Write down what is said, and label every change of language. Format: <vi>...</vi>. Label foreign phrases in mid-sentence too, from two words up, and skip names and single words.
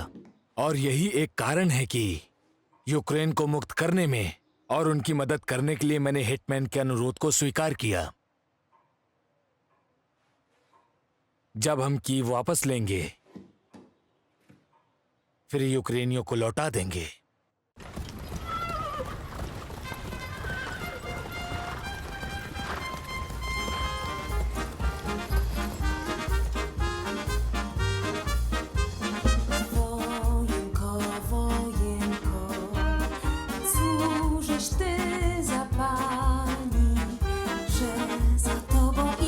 <hi>और यही एक कारण है कि यूक्रेन को मुक्त करने में और उनकी मदद करने के लिए मैंने हिटमैन के अनुरोध को स्वीकार किया। जब हम कीव वापस लेंगे फिर यूक्रेनियों को लौटा देंगे।</hi> <pl>Wojenko, wojenko, cóżeś ty zapali, że za tobą</pl>